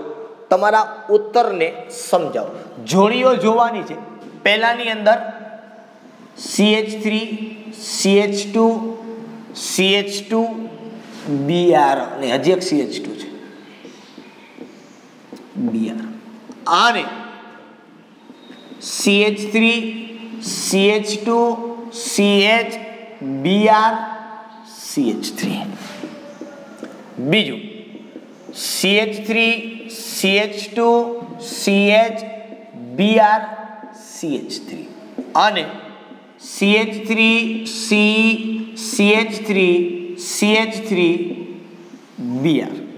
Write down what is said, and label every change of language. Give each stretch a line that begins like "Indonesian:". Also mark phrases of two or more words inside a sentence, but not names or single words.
Gujarati: તમારા ઉત્તરને સમજાવો. જોડીઓ જોવાની છે. પહેલાની અંદર CH3 CH2 CH2 Br અને હજી એક CH2 છે Br અને CH3 CH2 CH Br CH3. બીજું CH3 CH2 CH Br CH3 અને CH3 C CH3 CH3 Br.